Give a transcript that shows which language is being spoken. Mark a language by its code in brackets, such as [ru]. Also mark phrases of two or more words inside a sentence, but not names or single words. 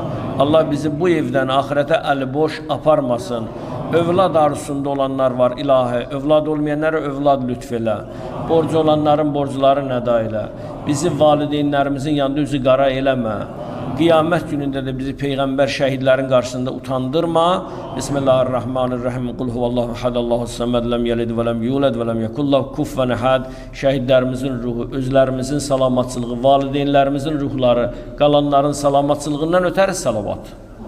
[az] Allah bizi bu evdən axirətə əli boş aparmasın. Övlad arzusunda olanlar var ilahi. Övlad olmayanlara övlad lütf elə. Borcu olanların borcuları nəda elə. Bizi valideynlərimizin yanında üzü qara eləmə. Qiyamət günündə də bizi Peyğəmbər şəhidlərin qarşısında utandırma. [ar] Bismillahirrahmanirrahim. قل هو الله أحد الله الصمد لم يلد ولم يولد ولم يكن له كفوا أحد. [az] Şəhidlərimizin ruhu, özlərimizin salamatçılığı, valideynlərimizin ruhları, qalanların salamatçılığından ötəri salavat.